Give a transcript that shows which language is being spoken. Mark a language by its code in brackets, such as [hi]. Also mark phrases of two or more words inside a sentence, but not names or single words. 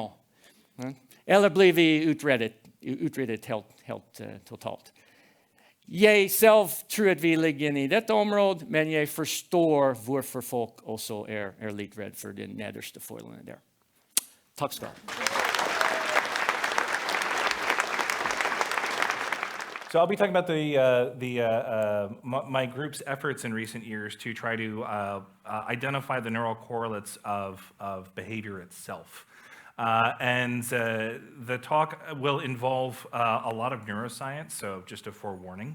[no] Eller blir vi utryddet helt totalt. Jeg selv tror at vi ligger inne i dette området, men jeg forstår hvorfor folk også er litt redd for den nederste foilene der. Takk skal du ha. [en] So I'll be talking about my group's efforts in recent years to try to identify the neural correlates of behavior itself. And the talk will involve a lot of neuroscience, so just a forewarning.